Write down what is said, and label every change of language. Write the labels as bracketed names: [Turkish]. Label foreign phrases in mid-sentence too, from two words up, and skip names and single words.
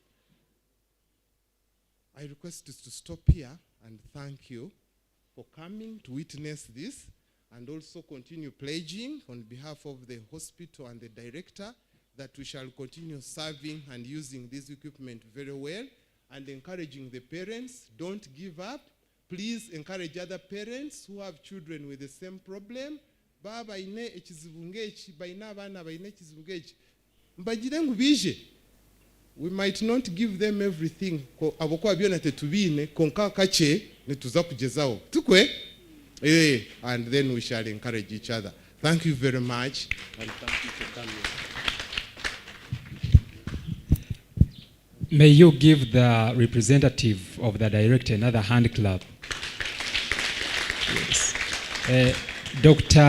[English] I request us to stop here and thank you for coming to witness this, and also continue pledging on behalf of the hospital and the director that we shall continue serving and using this equipment very well, and encouraging the parents, don't give up. Please encourage other parents who have children with the same problem. [Nyankole] Baba ine ekizibungechi, baina bana baina ekizibungechi. Mbagire ngubije. [English] We might not give them everything. [Nyankole] Abokwa byona tetubine konka kache netuza kujezaho. Tukwe? [English] And then we shall encourage each other. Thank you very much, and thank you for coming. May you give the representative of the director another hand clap. Yes. Dr.